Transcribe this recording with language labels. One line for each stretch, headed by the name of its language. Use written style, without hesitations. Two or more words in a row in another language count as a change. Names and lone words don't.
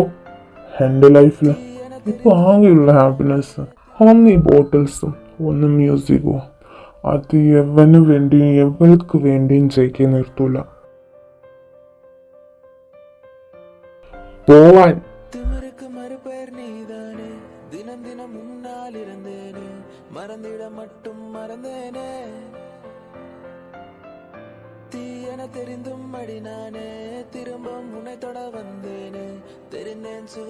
Malayalam: എൻ്റെ ലൈഫിൽ ഇപ്പൊ ആകെയുള്ള ഹാപ്പിനെസ് ഒന്ന് ഈ ബോട്ടിൽസും ഒന്ന് മ്യൂസിക്കും. അത് എവന് വേണ്ടിയും എവൾക്ക് വേണ്ടിയും ജയിക്കാൻ നിർത്തൂല. പോവാൻ.
Tamil: தினம் தினம் முன்னால் இருந்தேனே, மறந்திட மட்டும் மறந்தேனே. தீயன தெரிந்தும் அடி நானே, திரும்ப உன்னை தொட வந்தேனே.